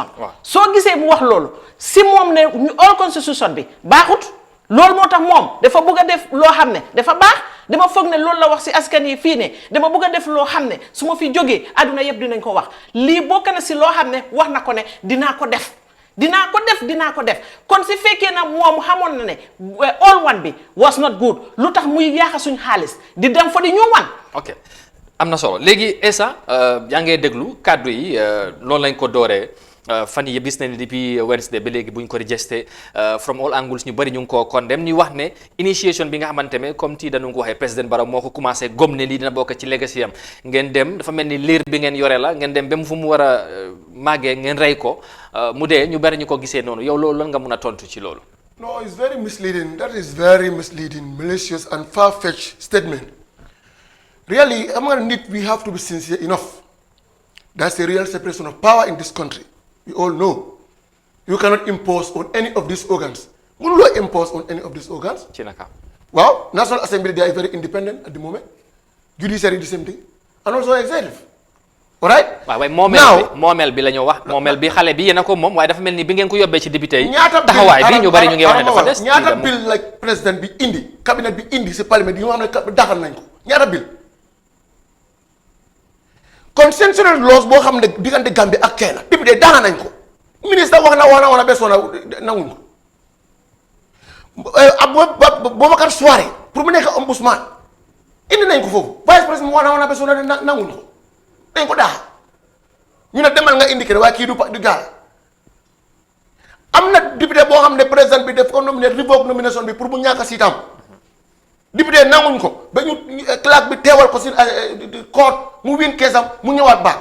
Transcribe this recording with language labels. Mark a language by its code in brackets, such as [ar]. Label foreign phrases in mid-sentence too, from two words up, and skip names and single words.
[wo] soo gisee mu wax loolu si moom ne old constitution bi baaxut loolu moo tax moom dafa bëgg a def loo xam ne dafa baax. dama foog ne loolu la wax si askan yi fii ne dama bëgg a def loo xam ne su ma fi jógee àdduna yëpp dinañ ko wax lii bokk na si loo xam ne wax na ko ne dinaa ko def kon si fekkee na moom xamoon na ne all one bi [en] was not good [wo] lu tax muy yaaxa suñ xaalis di dem fa di ñu wan. ok am na solo léegi Essa yaa ngee déglu kàddu yi loolu lañ ko dooree. fan yii yëpp gis nañ ne depuis Wednesday ba léegi bu ñu ko registré [en] from all angles [wo] ñu bëri ñu ngi koo condemn ñu wax ne initiation bi nga xamante ne comme tii dañu ko waxee président Barrow moo ko commencé gom ne lii dina bokk ci legacy am ngeen dem dafa mel ni liir bi ngeen yore la ngeen dem ba mu fu mu war a màggee ngeen rey ko mu dee ñu bëri ñu ko gisee noonu yow loolu lan nga mun a tontu ci loolu. [en] No, it's very misleading. That is very misleading, malicious and far-fetched statement. Really, among it, we have to be sincere enough. That's the real separation of power in this country. We all know. You cannot impose on any of these organs. You cannot impose on any of these organs. Well, National Assembly, they are very independent at the moment. Judiciary, the same thing. And also executive. Alright? [wo] waaye moomeel bi la ñu wax moomeel bi xale bi yéen a ko moom waaye dafa mel ni bi ngeen ko yóbbee ci député yi taxawaay bi ñu bari ñu ngi wax ne dafa des ñaata bill la président bi indi cabinet bi indi si parlement yi nga xam ne daxal nañ ko ñaata bill [en] constitutional laws [wo] boo xam ne diggante Gambie ak Kenya député daana nañ ko ministre wax na bes woon nanguñ ko Boubacar Souaré pour mu nekk ombudsman indi nañ ko foofu vice président wax na bes woon nanguñ ko dañ ko daax ñu ne demal nga indiqué waaye kii du gaal am na député boo xam ne président bi def ko nominé [en] revoke nomination [wo] bi pour mu ñàkk a siitam député nanguñ ko ba ñu clerc bi teewal ko si court mu win keesam mu ñëwaat baax.